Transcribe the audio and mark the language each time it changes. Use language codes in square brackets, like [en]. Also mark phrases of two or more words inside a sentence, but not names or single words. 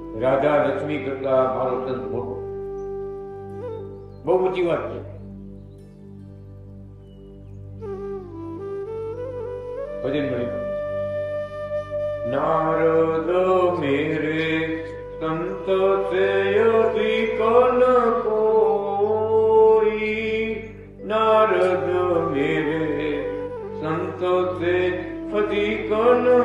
[gu] રાધા લક્ષ્મી કરતા મારો સંત મોટો. બહુ ઊંચી વાત છે. ભજન મળી. [hi] नारद मेरे संत से अधिक न कोई, नारद मेरे संत से अधिक न